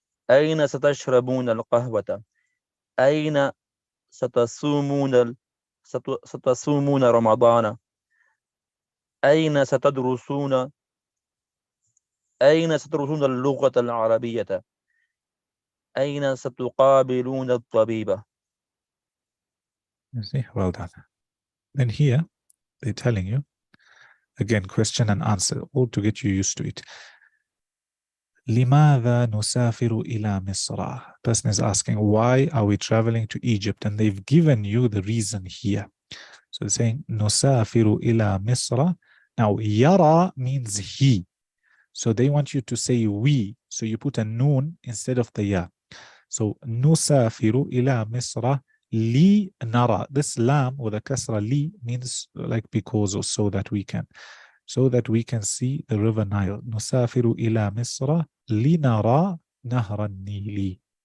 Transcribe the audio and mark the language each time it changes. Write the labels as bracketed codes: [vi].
[ar] أين ستشربون القهوة؟ أين ستصومون رمضان؟ أين ستدرسون اللغة العربية؟ أين ستقابلون الطبيب؟ [en] You see, well done. Then here, they're telling you, again, question and answer, all to get you used to it. [ar] لماذا نسافر إلى مصر? [en] Person is asking, why are we traveling to Egypt? And they've given you the reason here. So they're saying, [ar] نسافر إلى مصر. [en] Now, yara means he. So they want you to say we. So you put a noon instead of the ya. So [ar] نسافر إلى مصر li nara. [en] This lam with a kasra li means like because or so that we can. So that we can see the river Nile. [ar] نسافر إلى مصر لنرى نهر النيل.